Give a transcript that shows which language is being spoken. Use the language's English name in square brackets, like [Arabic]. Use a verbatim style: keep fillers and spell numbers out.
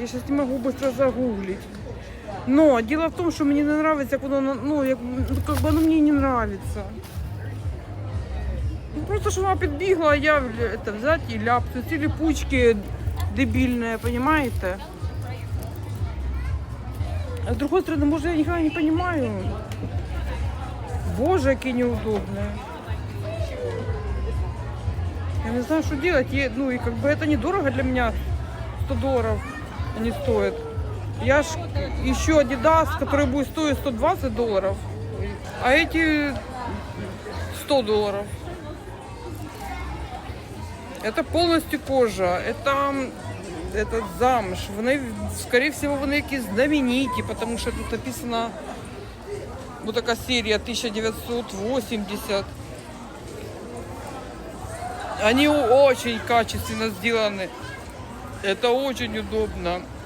[Ukrainian] Я зараз не можу швидко загуглити. Но діло в тому, що мені не подобається, як воно, ну, як, як воно мені не подобається. Просто, що вона підбігла, а я це, взяти і ляпну. Ці ліпучки дебільні, розумієте? [Russian] А с другой стороны, может, я никогда не понимаю. Боже, какие неудобные. Я не знаю, что делать. И, ну, и как бы это недорого для меня. сто долларов они стоят. Я ж ищу Adidas, который будет стоить сто двадцать долларов. А эти сто долларов. [Ukrainian] Это полностью кожа. Это... этот замш, вони, скоріше всього, вони якісь знамениті, тому що тут написано, вот така серія тисяча дев'ятсот вісімдесят. [Russian] Они очень качественно сделаны. Это очень удобно.